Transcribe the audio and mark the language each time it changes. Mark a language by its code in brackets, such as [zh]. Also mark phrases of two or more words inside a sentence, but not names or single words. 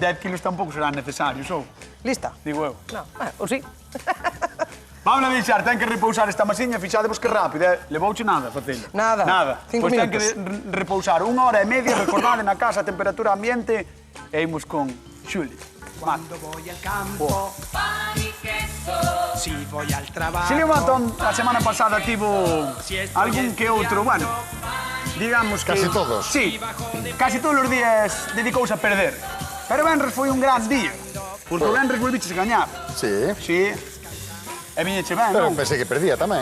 [gl] 10 kilos tampouco serán necesarios, ou? Lista. Digo eu. No, ou sí. Vamos a deixar, ten que repousar esta masiña, fixadevos que rápido, levouche nada facelo. Nada. Nada. 5 Pois ten que minutos. repousar 1 hora e media, recordade na casa, temperatura ambiente, e imos con Xuli. [es] Cuando voy al campo, pan y queso. Si voy al trabajo. [gl] Xulio Matón, a semana pasada tivo algún que outro, bueno, digamos que... [es] Casi todos. [gl] Sí, casi todos os días dedicouse a perder. Pero Benres foi un gran día, porque o Benres volviches a gañar. Sí. Sí. E viñeche ben, Pero non? pensei que perdía tamén,